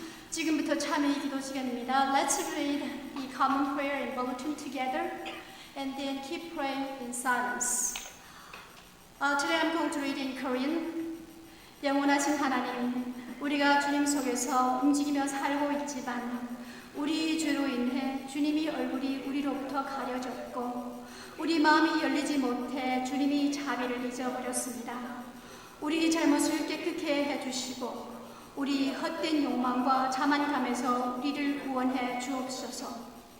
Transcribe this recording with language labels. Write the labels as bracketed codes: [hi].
[ko] 지금부터 참여의 기도 시간입니다. [en] Let's read the common prayer in bulletin together and then keep praying in silence. Today I'm going to read in Korean. [ko] 영원하신 하나님, 우리가 주님 속에서 움직이며 살고 있지만 우리 죄로 인해 주님이 얼굴이 우리로부터 가려졌고 우리 마음이 열리지 못해 주님이 자비를 잊어버렸습니다. 우리 잘못을 깨끗게 해주시고 우리 헛된 욕망과 자만감에서 우리를 구원해 주옵소서.